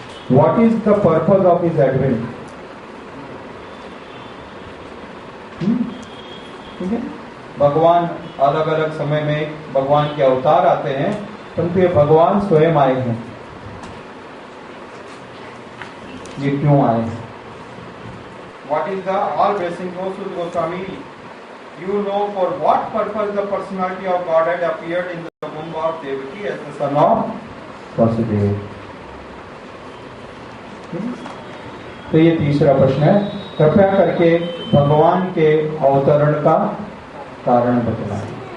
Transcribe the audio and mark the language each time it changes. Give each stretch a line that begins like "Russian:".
English: What is the purpose of his advent.
Hindi: ठीक है। भगवान अलग अलग समय में भगवान के अवतार आते हैं, परंतु ये भगवान स्वयं आए हैं। ये क्यों आए हैं?
English: What is the all blessing goes to Goswami? You know for what purpose the personality of Godhead appeared in the womb of Devaki as the son of Vasudeva.
Hindi: तो ये तीसरा प्रश्न है, कृपया करके भगवान के अवतरण का कारण बतलाएं।